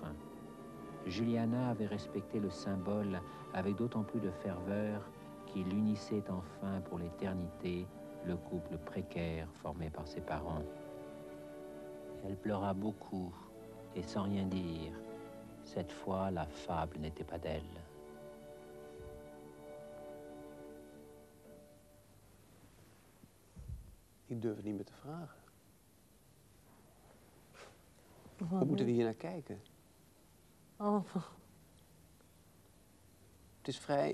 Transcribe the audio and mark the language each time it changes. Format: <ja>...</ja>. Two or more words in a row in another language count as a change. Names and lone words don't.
<fr>Juliana avait respecté le symbole avec d'autant plus de ferveur qu'il unissait enfin pour l'éternité le couple précaire formé par ses parents. Elle pleura beaucoup et sans rien dire. Cette fois, la fable n'était pas d'elle.</fr> <nl>Ik durf het niet meer te vragen. Hoe moeten we hier naar kijken? Oh. Het is vrij...</nl>